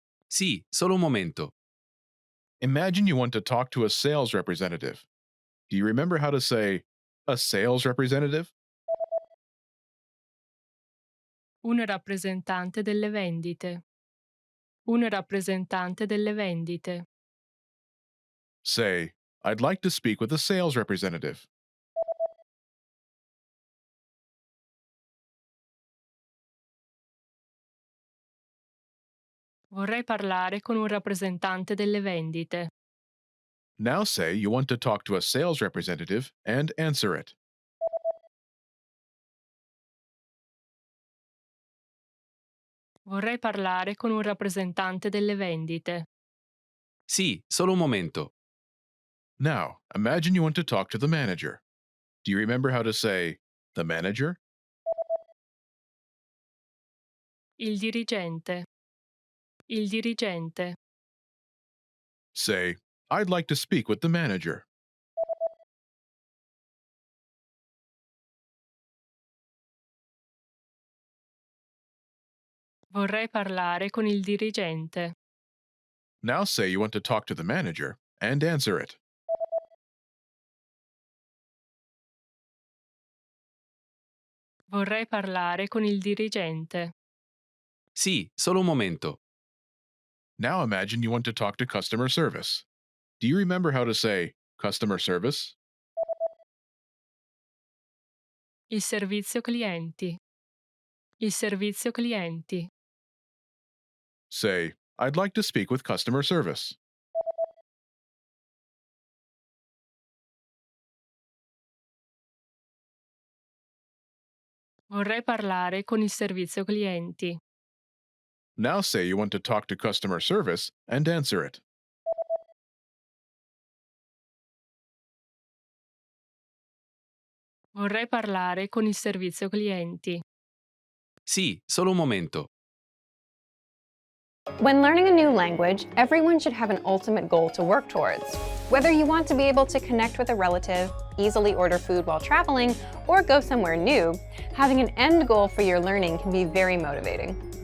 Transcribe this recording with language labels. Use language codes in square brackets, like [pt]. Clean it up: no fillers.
[it] Sì, solo un momento. [en] Imagine you want to talk to a sales representative. Do you remember how to say, a sales representative? [it] Un rappresentante delle vendite. Un rappresentante delle vendite. [en] Say, I'd like to speak with a sales representative. [it] Vorrei parlare con un rappresentante delle vendite. [en] Now say you want to talk to a sales representative and answer it. [it] Vorrei parlare con un rappresentante delle vendite. Sì, solo un momento. [en] Now, imagine you want to talk to the manager. Do you remember how to say the manager? [it] Il dirigente. Il dirigente. [en] Say, I'd like to speak with the manager. [it] Vorrei parlare con il dirigente. [en] Now say you want to talk to the manager and answer it. [it] Vorrei parlare con il dirigente. Sì, solo un momento. [en] Now imagine you want to talk to customer service. Do you remember how to say customer service? [it] Il servizio clienti. Il servizio clienti. [en] Say, I'd like to speak with customer service. [it] Vorrei parlare con il servizio clienti. [en] Now say you want to talk to customer service and answer it. [it] Vorrei parlare con il servizio clienti. Sì, solo un momento. [en] When learning a new language, everyone should have an ultimate goal to work towards. Whether you want to be able to connect with a relative, easily order food while traveling, or go somewhere new, having an end goal for your learning can be very motivating.